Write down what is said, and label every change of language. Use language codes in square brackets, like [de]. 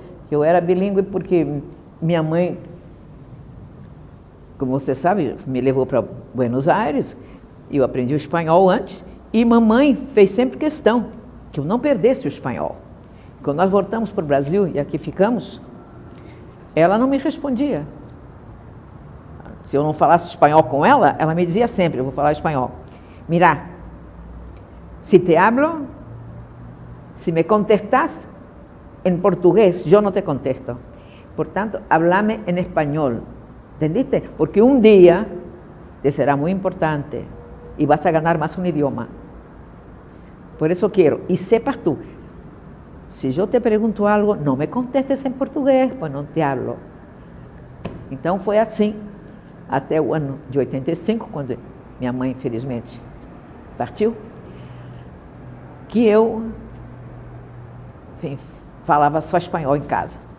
[pt] Eu era bilíngue porque minha mãe, como você sabe, me levou para Buenos Aires, eu aprendi o espanhol antes, e mamãe fez sempre questão que eu não perdesse o espanhol. Quando nós voltamos para o Brasil e aqui ficamos, ela não me respondia. Se eu não falasse espanhol com ela, ela me dizia sempre, eu vou falar espanhol. [es] Mira, si te hablo, si me contestas en portugués, yo no te contesto. Por tanto, háblame en español. ¿Entendiste? Porque un día te será muy importante y vas a ganar más un idioma. Por eso quiero, y sepas tú, [pt] se eu te pergunto algo, não me contestes em português, pois não [es] te hablo. [pt] Então foi assim, até o ano de 85, quando minha mãe, infelizmente, partiu, que eu, enfim, falava só espanhol em casa.